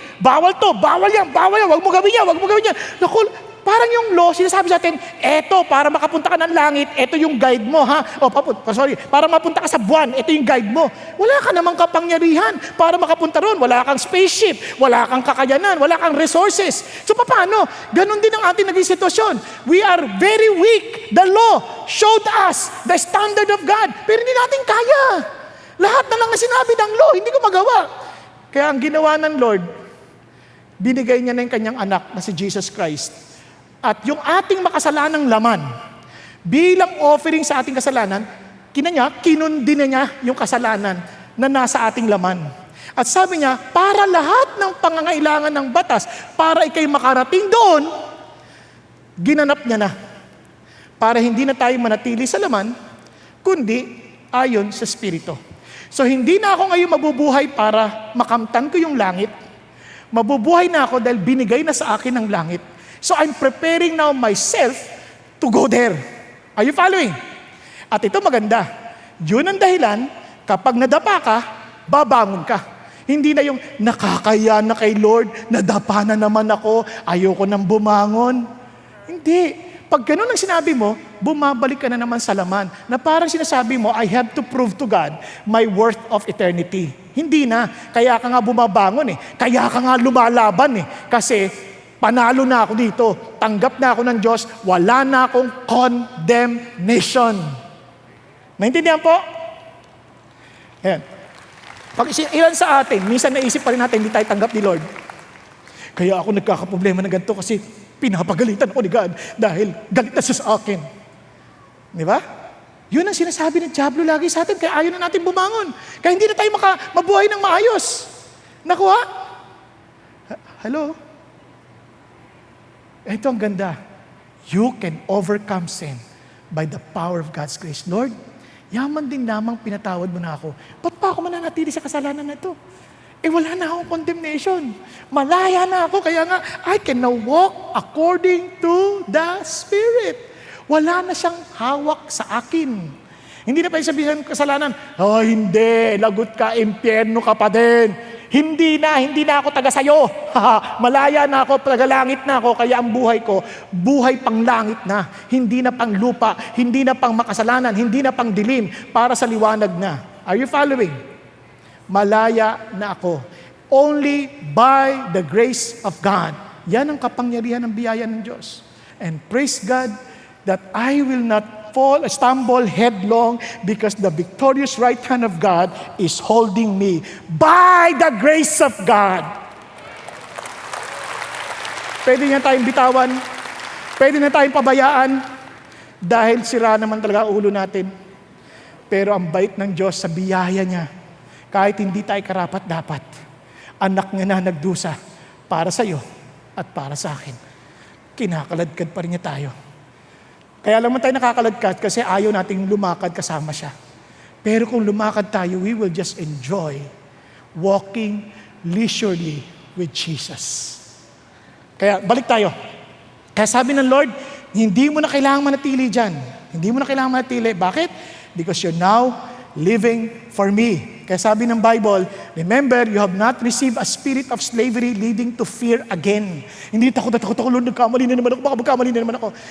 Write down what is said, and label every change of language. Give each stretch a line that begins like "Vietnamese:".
Filipino: Bawal to, bawal yan, wag mo gawin yan, wag mo gawin yan. Naku, parang yung law, sinasabi sa atin, eto, para makapunta ka ng langit, eto yung guide mo, ha? Para mapunta ka sa buwan, eto yung guide mo. Wala ka namang kapangyarihan para makapunta ron. Wala kang spaceship, wala kang kakayanan, wala kang resources. So, paano? Ganon din ang ating naging sitwasyon.
English: We are very weak. The law showed us the standard of God.
Filipino: Pero hindi natin kaya. Lahat na lang na sinabi ng law, hindi ko magawa. Kaya ang ginawa ng Lord, binigay niya na yung kanyang anak na si Jesus Christ. At yung ating makasalanang laman, bilang offering sa ating kasalanan, kinundi na niya yung kasalanan na nasa ating laman. At sabi niya, para lahat ng pangangailangan ng batas, para ikay makarating doon, ginanap niya na. Para hindi na tayo manatili sa laman, kundi ayon sa Espiritu. So hindi na ako ngayon mabubuhay para makamtan ko yung langit. Mabubuhay na ako dahil binigay na sa akin ang langit.
English: So I'm preparing now myself to go there. Are you following?
Filipino: At ito maganda. Yun ang dahilan, kapag nadapa ka, babangon ka. Hindi na yung nakakaya na kay Lord, nadapa na naman ako, ayoko nang bumangon. Hindi. Pag ganun ang sinabi mo, bumabalik ka na naman sa laman. Na parang sinasabi mo,
English: I have to prove to God my worth of eternity.
Filipino: Hindi na. Kaya ka nga bumabangon eh. Kaya ka nga lumalaban eh. Kasi panalo na ako dito. Tanggap na ako ng Diyos. Wala na akong condemnation. Naintindihan po? Ayan. Pag ilan sa atin, minsan naisip pa rin natin, hindi tayo tanggap ni Lord. Kaya ako nagkakaproblema na ganito kasi pinapagalitan ako ni God dahil galit na siya sa akin. Di ba? Yun ang sinasabi ng Diablo lagi sa atin, kaya ayaw na natin bumangon. Kaya hindi na tayo mabuhay ng maayos. Nakuha? Hello? Ito ang ganda.
English: You can overcome sin by the power of God's grace.
Filipino: Lord, yaman din lamang pinatawad mo na ako. Ba't pa ako mananatili sa kasalanan na ito? Wala na akong condemnation. Malaya na ako, kaya nga,
English: I can now walk according to the Spirit.
Filipino: Wala na siyang hawak sa akin. Hindi na pa sabihin kasalanan, hindi, lagot ka, impyerno ka pa din. Hindi na ako taga sayo. Malaya na ako, tagalangit na ako, kaya ang buhay ko, buhay pang langit na. Hindi na pang lupa, hindi na pang makasalanan, hindi na pang dilim, para sa liwanag na.
English: Are you following?
Filipino: Malaya na ako.
English: Only by the grace of God.
Filipino: Yan ang kapangyarihan ng biyaya ng Diyos.
English: And praise God that I will not stumble headlong because the victorious right hand of God is holding me by the grace of God.
Filipino: Pwede na tayong bitawan. Pwede na tayong pabayaan dahil sira naman talaga ulo natin. Pero ang bait ng Diyos sa biyaya niya, kahit hindi tayo karapat-dapat, anak niya na nagdusa para sa iyo at para sa akin. Kinakaladkad pa rin niya tayo. Kaya lang man tayo nakakaladkad kasi ayaw nating lumakad kasama siya. Pero kung lumakad tayo,
English: we will just enjoy walking leisurely with Jesus.
Filipino: Kaya balik tayo. Kaya sabi ng Lord, hindi mo na kailangang manatili dyan. Hindi mo na kailangang manatili. Bakit?
English: Because you're now living for me.
Filipino: Kaya sabi ng Bible,
English: remember, you have not received a spirit of slavery leading to fear again.
Filipino: Hindi takot ako, Lord, nagkamali na naman ako, baka magkamali na naman ako.